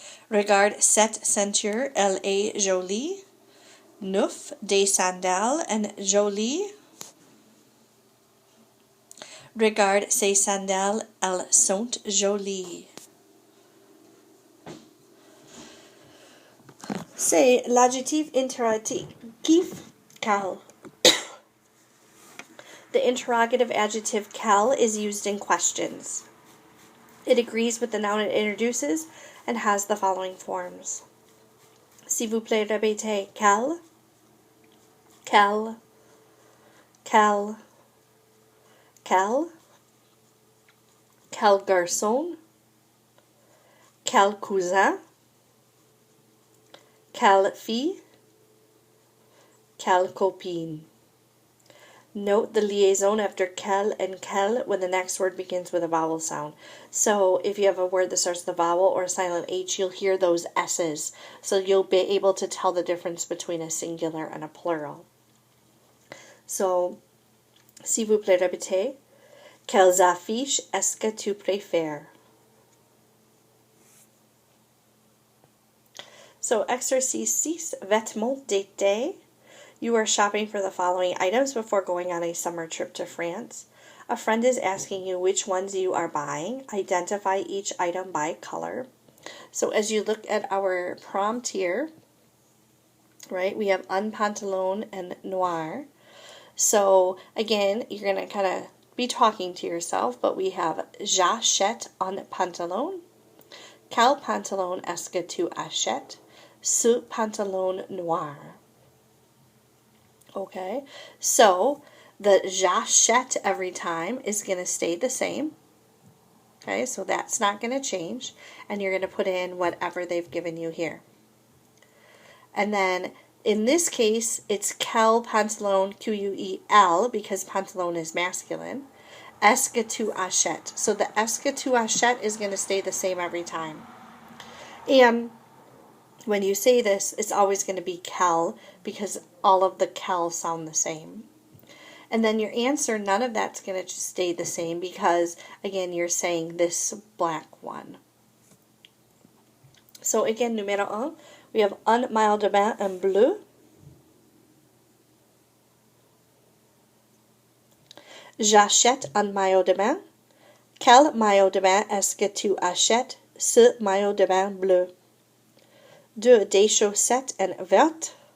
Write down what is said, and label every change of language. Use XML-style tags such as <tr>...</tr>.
<fr>Regarde cette ceinture, elle est jolie. 9, des sandales en jolies. Regarde ces sandales, elles sont jolies. C'est l'adjectif interrogatif quel.</fr> <en>The interrogative adjective quel is used in questions. It agrees with the noun it introduces and has the following forms. S'il vous plaît, répétez quel, quel, quel, quel, quel garçon, quel cousin, quelle fille, quelle copine. Note the liaison after quel and quel when the next word begins with a vowel sound. So if you have a word that starts with a vowel or a silent H, you'll hear those S's. So you'll be able to tell the difference between a singular and a plural.</en> <fr>So, s'il vous plaît, répétez. Quelles affiches est-ce que tu préfères? So, exercice 6, vêtements d'été.</fr> <en>You are shopping for the following items before going on a summer trip to France. A friend is asking you which ones you are buying. Identify each item by color. So as you look at our prompt here, right, we have un pantalon and noir. So again, you're going to kind of be talking to yourself, but we have</en> <fr>j'achète un pantalon. Quel pantalon est-ce que tu achètes? Ce pantalon noir.</fr> <en>Okay, so the j'achète every time is going to stay the same. Okay, so that's not going to change. And you're going to put in whatever they've given you here. And then in this case, it's quel pantalon, Q-U-E-L, because pantalon is masculine.</en> <fr>Est-ce que tu achètes?</fr> <en>So the</en> <fr>est-ce que tu achètes</fr> <en>is going to stay the same every time. And when you say this, it's always going to be quel because all of the quel sound the same. And then your answer, none of that's going to just stay the same because, again, you're saying this black one. So again, numéro 1, we have</en> <fr>un maillot de bain en bleu. J'achète un maillot de bain. Quel maillot de bain est-ce que tu achètes? Ce maillot de bain bleu. 2, des chaussettes en vert.</fr>